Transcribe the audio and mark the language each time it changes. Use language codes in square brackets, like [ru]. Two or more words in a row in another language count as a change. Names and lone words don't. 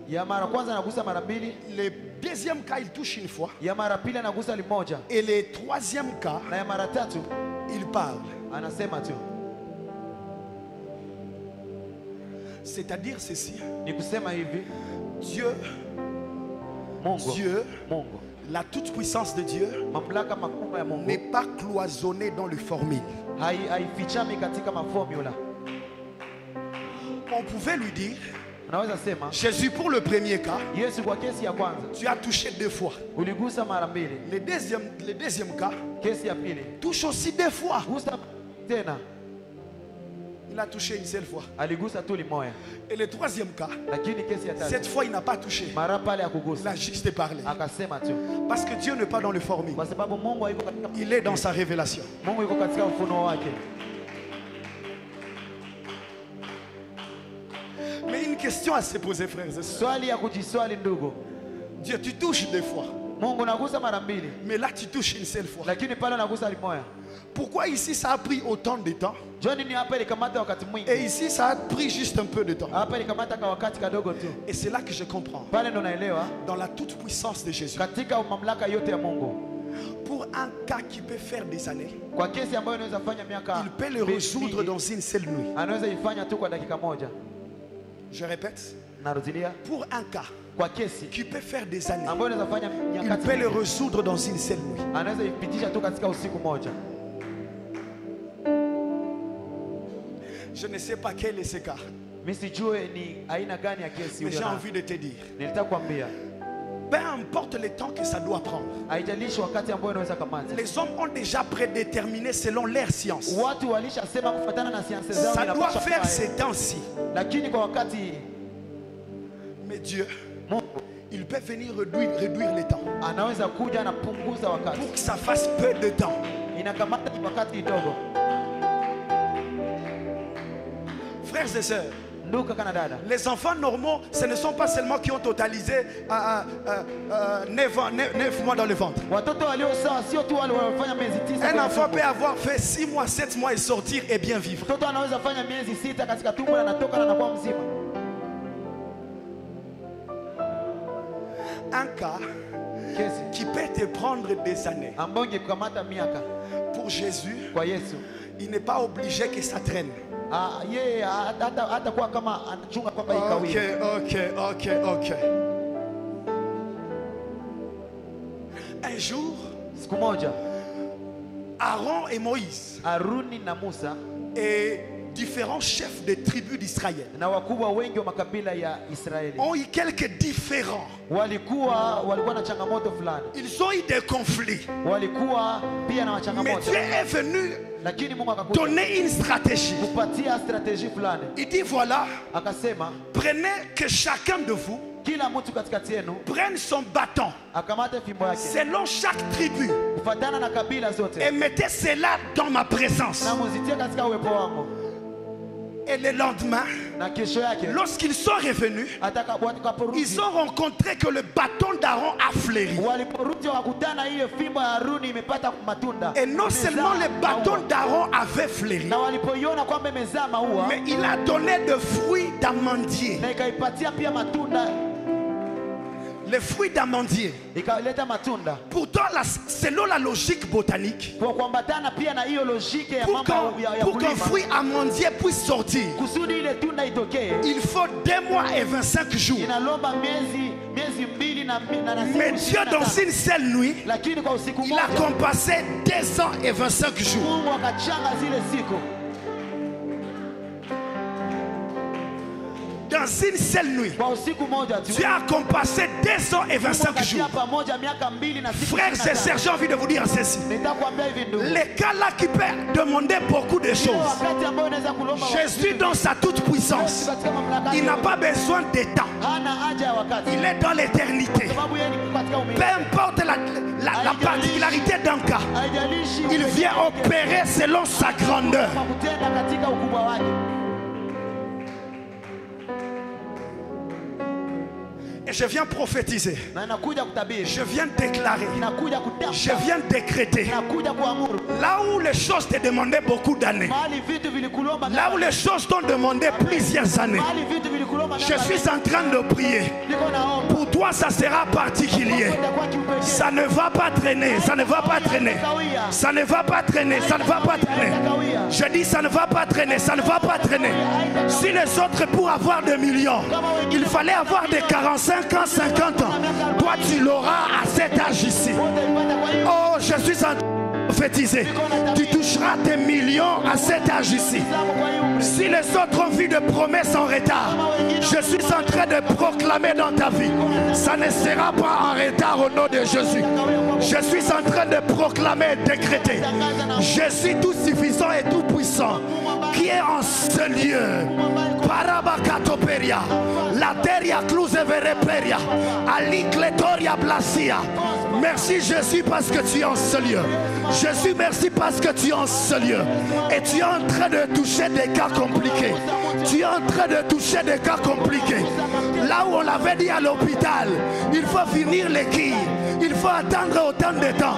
[sw] Ya mara kwanza anagusa mara mbili. [fr] Le deuxième cas, il touche une fois. [sw] Ya mara pili anagusa limoja. [fr] Et le troisième cas, [sw] Na ya mara tatu [fr] il parle. [sw] anasema tu. [fr] C'est-à-dire ceci. [sw] Ni kusema hivi, [fr] Dieu, [sw] Mungu, [fr] la toute-puissance de Dieu [sw] mamlaka makubwa ya Mungu [fr] n'est pas cloisonnée dans le formule. [sw] haifichami katika maformula. [fr] On pouvait lui dire, [sw] Anaweza sema [fr] Jésus, pour le premier cas, [sw] Yesu kwa kesi ya kwanza [fr] tu as touché 2 fois. [sw] uligusa mara mbili. [fr] Le deuxième cas [sw] Kesi ya pili [fr] touche aussi 2 fois. [sw] gusa tena, [fr] Il a touché une seule fois. [sw] aligusa tu limoya. [fr] Et le troisième cas, [sw] Lakini kesi ya [fr] cette [sw] tatu [fr] fois il n'a pas touché. [sw] mara pale ya [fr] Il [sw] kugusa [fr] a juste parlé. [sw] akasema tu, [fr] Parce que Dieu n'est pas dans le formule. [sw] kwa sababu Mungu yuko katika, [fr] Il est dans sa révélation. [sw] Mungu yuko katika ufunuo wake. [fr] Mais une question à se poser, frères et sœurs. [sw] Swali ya kujiswali ndugu, [fr] Dieu, tu touches 2 fois. [sw] Mungu nagusa mara mbili, [fr] Mais là, tu touches une seule fois. [sw] lakini pale nagusa limoya. [fr] Pourquoi ici, ça a pris autant de temps? [sw] Joni ni hapa ilikamata wakati mwingi, [fr] Et ici, ça a pris juste un peu de temps. [sw] hapa ilikamata kwa wakati kadogo tu. [fr] Et c'est là que je comprends. [sw] Pale ndo naelewa [fr] Dans la toute-puissance de Jésus. [sw] katika mamlaka yote ya Mungu, [fr] Pour un cas qui peut faire des années, [sw] kwa kesi ambayo inaweza fanya miaka [fr] il peut le résoudre [sw] mingi, [fr] dans une seule nuit. [sw] anaweza ifanya tu kwa dakika moja. [fr] Je répète. [sw] Narudilia, [fr] Pour un cas [sw] kwa kesi [fr] qui peut faire des années, [sw] ambayo inaweza fanya [fr] il [sw] nyakati [fr] peut le [sw] mingi, [fr] résoudre dans une seule nuit. [sw] anaweza ipitisha tu katika usiku moja. [fr] Je ne sais pas quel est ce cas, [sw] Mimi sijue ni aina gani ya kesi [fr] mais j'ai [sw] ulio [fr] envie de te dire, [sw] nilitaka kuambia, [fr] peu importe le temps que ça doit prendre, [sw] haijalishi wakati ambao inaweza kamata. [fr] les hommes ont déjà prédéterminé selon leur science. [sw] Watu walishasema kufuatana na siansi zao [fr] Ça doit [sw] inapaswa [fr] faire [sw] kufanya. [fr] ces temps-ci. [sw] Lakini kwa wakati [fr] Mais Dieu, [sw] Mungu [fr] il peut venir réduire le temps [sw] anaweza kuja anapunguza wakati, [fr] pour que ça fasse peu de temps. [sw] inakamata wakati kidogo. [fr] Frères et sœurs, [sw] Ndugu kaka na dada, [fr] les enfants normaux, ce ne sont pas seulement qui ont totalisé 9 mois dans le ventre. [sw] watoto walio sawa sio tu wale waliofanya miezi 9 [fr] Un [sw] kwenye [fr] enfant [sw] tumbo. [fr] peut avoir fait 6 mois, 7 mois et sortir et bien vivre. [sw] Mtoto anaweza fanya miezi 6 katika tumbo na anatoka na anakuwa mzima. [fr] Un cas [sw] Kesi [fr] qui peut te prendre des années. [sw] ambayo ingekukamata miaka, [fr] Pour Jésus, [sw] kwa Yesu [fr] il n'est pas obligé que ça traîne. [sw] yeye hata kuwa kama anachunga kwamba Ok, ikawie. [fr] ok. Un jour, [sw] Siku moja [fr] Aaron et Moïse [sw] Aruni na Musa [fr] et différents chefs de tribus d'Israël [sw] na wakubwa wengi wa makabila ya Israeli [fr] ont eu quelques différends. [sw] walikuwa na changamoto fulani, [fr] Ils ont eu des conflits. [sw] walikuwa pia na [fr] Mais [sw] changamoto, [fr] Dieu est venu [sw] lakini Mungu akakuja [fr] donner une stratégie. [sw] kupatia strategy fulani. [fr] Il dit voilà, [sw] Akasema [fr] prenez que chacun de vous [sw] kila mtu katikati yenu [fr] prenne son bâton [sw] akamate fimbo yake [fr] selon chaque tribu [sw] kufatana na kabila zote [fr] et mettez cela dans ma présence. [sw] na muzitie katika uwepo wangu, [fr] Et le lendemain, [sw] na kesho yake [fr] lorsqu'ils sont revenus, [sw] atakaporudi, [fr] ils ont rencontré que le bâton d'Aaron a fleuri. [sw] waliporudi wakakutana ile fimbo ya Haruni imepata matunda. [fr] Et non [sw] Imezaa [fr] seulement le bâton [sw] maua. [fr] d'Aaron avait fleuri, [sw] Na walipoiona kwamba imezaa maua, [fr] mais il a donné de fruits d'amandier. [sw] na ikaipatia pia matunda, [fr] Les fruits d'amandier. [sw] ikaleta matunda [fr] Pourtant, selon la logique botanique, [sw] kwa kuambatana pia na hiyo logike ya [fr] pour [sw] mambo ya [fr] qu'un [sw] kulima. [fr] fruit amandier puisse sortir, [sw] Kusudi ile tunda itokee [fr] il faut 2 mois et 25 jours. [sw] inalomba miezi 2 na siku [fr] Mais Dieu, [sw] 25. [fr] dans une seule nuit, [sw] Lakini kwa usiku [fr] il a [sw] moja [fr] compassé 2 ans et 25 jours. [sw] Mungu akachanga zile siku. [fr] Dans une seule nuit, [sw] Kwa usiku moja tu [fr] Dieu a compassé 2 ans et 25 jours. [sw] pamoja miaka 2 na siku [fr] Frères et sœurs, j'ai envie de vous dire ceci. [sw] nitakwambia hivi ndugu, [fr] Les cas là qui peuvent demander beaucoup de [sw] ile [fr] choses. [sw] wakati ambao unaweza kulomba [fr] Jésus, dans sa toute puissance, [sw] katika mamlaka [fr] il n'a [sw] yake, [fr] pas besoin de temps. [sw] hana haja ya wakati, [fr] Il est dans l'éternité. [sw] sababu yeye ni katika [fr] Peu [sw] umilele. [fr] importe la particularité d'un cas, [sw] Haijalishi [fr] il vient opérer selon sa grandeur. [sw] kwa kutenda katika ukubwa wake. [fr] Et je viens prophétiser. [sw] na inakuja kutabiri, [fr] Je viens déclarer. [sw] inakuja kutamka, [fr] Je viens décréter. [sw] inakuja kuamuru. [fr] Là où les choses te demandaient beaucoup d'années. [sw] Mahali vitu vilikulomba, [fr] Là où les choses t'ont demandé plusieurs années. [sw] mahali vitu vilikulomba, [fr] Je suis en train de prier. [sw] niko naomba. [fr] Pour toi, ça sera particulier. [sw] Itakuwa kiupekee. [fr] Ça ne va pas traîner. Ça ne va pas traîner. Ça ne va pas traîner. Ça ne va pas traîner. Je dis ça ne va pas traîner. Ça ne va pas traîner. Si les autres pour avoir des millions, il fallait avoir des 45 ans, 50 ans. Toi, tu l'auras à cet âge ici. Oh, je suis en train de prophétiser. Tu toucheras tes millions à cet âge ici. Si les autres ont vu de promesses en retard, je suis en train de proclamer dans ta vie, ça ne sera pas en retard au nom de Jésus. Je suis en train de proclamer et décréter. Je suis tout suffisant et tout puissant qui est en ce lieu. Parabakatoperia, la teria cluse vereperia, alicletoria blasia. Merci Jésus parce que tu es en ce lieu. Jésus, merci parce que tu es en ce lieu. Et tu es en train de toucher des cas compliqués. Tu es en train de toucher des cas compliqués. Là où on l'avait dit à l'hôpital, il faut finir les quilles. Il faut attendre autant de temps.